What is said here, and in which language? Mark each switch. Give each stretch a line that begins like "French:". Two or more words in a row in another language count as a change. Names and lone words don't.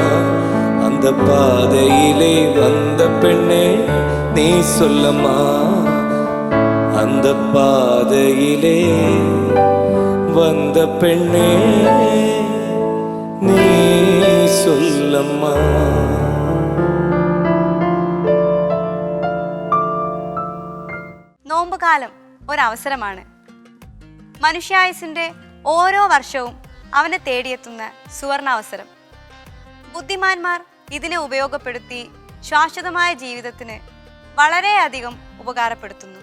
Tamil: அந்த பாதையிலே வந்த பெண்ணே நீ சொல்லம்மா, அந்த பாதையிலே வந்த பெண்ணே நீ சொல்லம்மா.
Malayalam: നോമ്പുകാലം ഒരവസരമാണ്. മനുഷ്യായുസിന്റെ ഓരോ വർഷവും അവനെ തേടിയെത്തുന്ന സുവർണാവസരം. ബുദ്ധിമാന്മാർ ഇതിനെ ഉപയോഗപ്പെടുത്തി ശാശ്വതമായ ജീവിതത്തിന് വളരെയധികം ഉപകാരപ്പെടുത്തുന്നു.